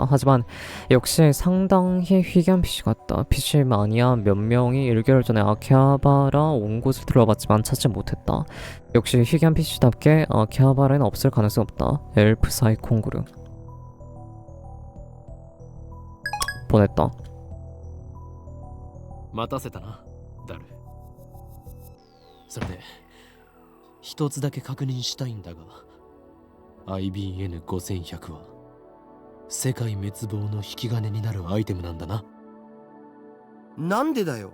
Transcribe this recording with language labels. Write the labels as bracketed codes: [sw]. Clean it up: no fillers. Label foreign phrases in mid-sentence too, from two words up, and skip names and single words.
[ko] 하지만 역시 상당히 희귀한 PC 같다. PC 마니아 몇 명이 1개월 전에 아키하바라 온 곳을 들러봤지만 찾지 못했다. 역시 희귀한 PC답게 아키하바라에는 없을 가능성이 없다. 엘프 사이콩그르. 보냈다. [ja] 待たせたな、ダル。それで一つだけ確認したいんだが、IBN5100 は世界滅亡の引き金になるアイテムなんだな。なんでだよ。